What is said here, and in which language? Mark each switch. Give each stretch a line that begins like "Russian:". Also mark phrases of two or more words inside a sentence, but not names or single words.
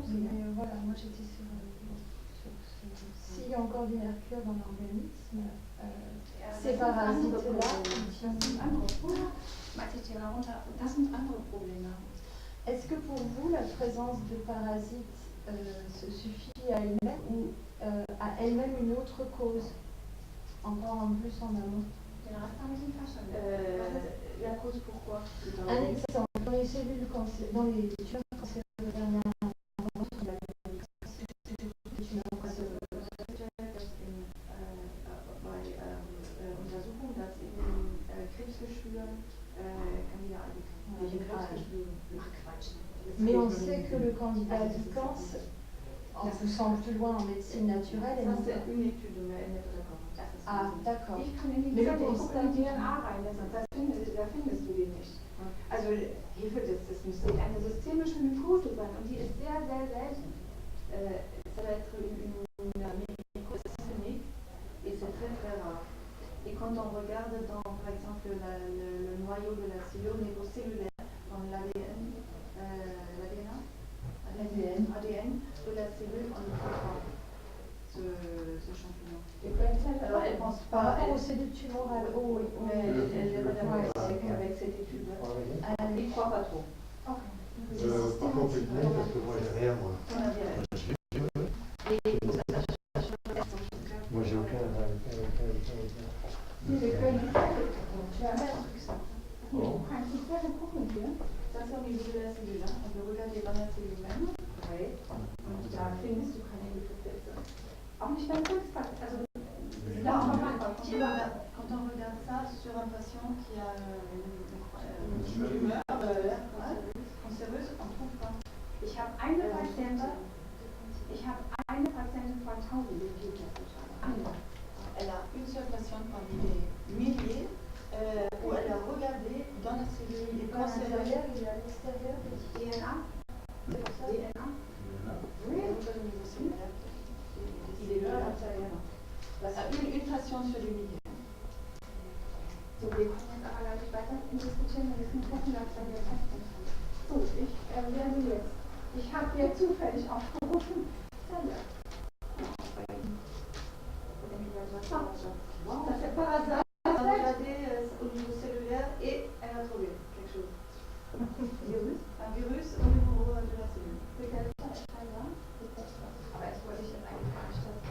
French: Mais voilà, moi j'étais sur s'il y a encore du mercure dans l'organisme, ces parasites-là,
German: Das sind andere Probleme.
French: est-ce que pour vous la présence de parasites se suffit à elle-même ou a elle-même une autre cause, encore en plus en amont?
German: Den Rest habe ich nicht verstanden.
French: La cause pourquoi? Un exemple, dans les cellules cancéreuses, dans les tumeurs cancéreuses,
German: Untersuchung, dass in Krebsgeschwüren
French: mais on sait que le candidat albicans, en poussant plus loin en médecine naturelle, Ça, c'est une étude, mais elle n'est pas d'accord. Ah, d'accord.
German: Ich kann in die
French: Mais
German: Zelle
French: le
German: gucken und die DNA reinlassen. Da findest du die nicht. Also hierfür, das müsste eine systemische Mykose sein und die ist sehr, sehr selten.
French: Ça va être une micro systémique et c'est très très rare. Et quand on regarde dans, par exemple, le noyau de la cellule au niveau cellulaire, dans l'ADN, ADN de la cellule, on ne trouve pas ce champignon. Alors elle pense Par pas. rapport aux cellules tumorales, Oui, mais elle n'est pas d'accord avec cette étude-là. Il ne croit pas trop. Par contre, je dis parce que moi j'ai rien, moi. On a bien. Moi j'ai aucun.
German: Wir können die Zelle gucken. Ja, du kannst die Zelle gucken hier.
French: Ça c'est au niveau de la cellule. On peut regarder dans la cellule même. Oui.
German: Und da findest du keine Hypothese. Auch nicht beim Krebsfall. Also,
French: Là, quand on regarde ça sur un patient qui a une tumeur cancéreuse, on ne trouve pas.
German: ich habe eine Patientin von 1000, die Eine.
French: Elle a une seule patiente parmi les milliers où elle a regardé dans la cellule des à cancéreuses. l'intérieur, il est à l'extérieur. DNA. C'est pour ça DNA. Oui, elle regarde au niveau cellulaire. Il est là à l'intérieur. Une patiente sur les milliers.
German: So, wir können jetzt aber gleich weiter diskutieren, wir müssen gucken, dass wir jetzt testen. So, ich werde jetzt. Ich habe hier zufällig aufgerufen Zelle.
French: Ça c'est par hasard, elle a regardé au niveau cellulaire et elle a trouvé quelque chose. Un virus au niveau de la cellule.
German: Aber jetzt wollte ich jetzt eigentlich gar nicht